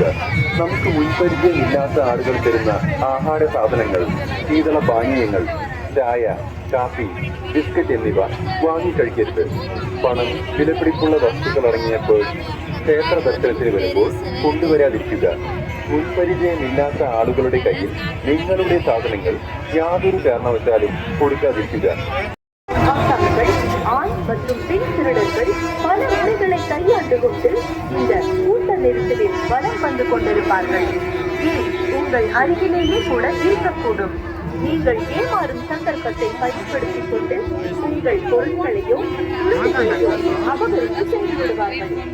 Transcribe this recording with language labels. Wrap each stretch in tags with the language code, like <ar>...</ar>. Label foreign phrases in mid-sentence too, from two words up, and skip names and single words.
<ml>നമുക്ക് മുൻപരിചയമില്ലാത്ത ആളുകൾ തരുന്ന ആഹാര സാധനങ്ങൾ, ശീതള പാനീയങ്ങൾ, ചായ, കാപ്പി, ബിസ്ക്കറ്റ് എന്നിവ വാങ്ങിക്കഴിക്കരുത്. പണം, വിലപിടിപ്പുള്ള വസ്തുക്കൾ അടങ്ങിയ പേഴ്സ് ക്ഷേത്ര ദർശനത്തിന് വരുമ്പോൾ കൊണ്ടുവരാതിരിക്കുക. മുൻപരിചയമില്ലാത്ത ആളുകളുടെ കയ്യിൽ നിങ്ങളുടെ സാധനങ്ങൾ യാതൊരു കാരണവശാലും കൊടുക്കാതിരിക്കുക.</ml> <ta>ஆண் மற்றும் பெண் திருடர்கள் பல முறைகளை கையாண்டு கொண்டு இந்த கூட்ட நெரிசலில் வலம் வந்து கொண்டிருப்பார்கள். உங்கள் அருகிலேயே கூட இருக்கக்கூடும். நீங்கள் ஏமாறும் சந்தர்ப்பத்தை பயன்படுத்திக் கொண்டு உங்கள் பொருட்களையும் அபகரித்து சென்று விடுவார்கள்.</ta>